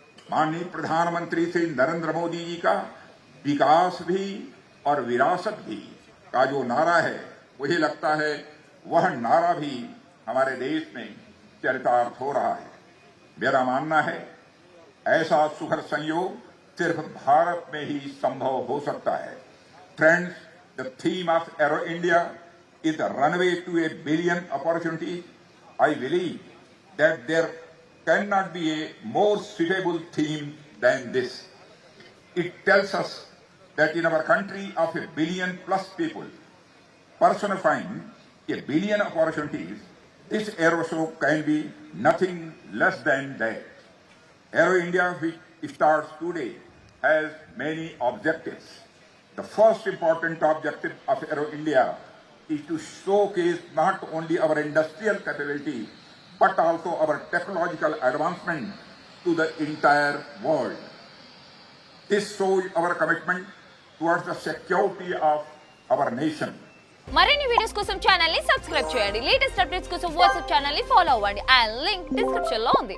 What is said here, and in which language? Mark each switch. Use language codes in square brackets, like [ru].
[hi] माननीय प्रधानमंत्री श्री नरेंद्र मोदी जी का विकास भी और विरासत भी का जो नारा है, मुझे लगता है वह नारा भी हमारे देश में चरितार्थ हो रहा है। मेरा मानना है ऐसा सुखद संयोग सिर्फ भारत में ही संभव हो सकता है। [en] Friends, the theme of aero India is the runway to a billion opportunities. I believe that there cannot be a more suitable theme than this. It tells us that in our country of a billion plus people, personifying a billion opportunities, this Aero Show can be nothing less than that. Aero India, which starts today, has many objectives. The first important objective of Aero India is to showcase not only our industrial capability but also our technological advancement to the entire world. This shows our commitment towards the security of our nation. [te] మరిన్ని videos కోసం channel ని subscribe చేయండి. Latest updates కోసం WhatsApp channel ని follow అవ్వండి. ఆ link description లో ఉంది.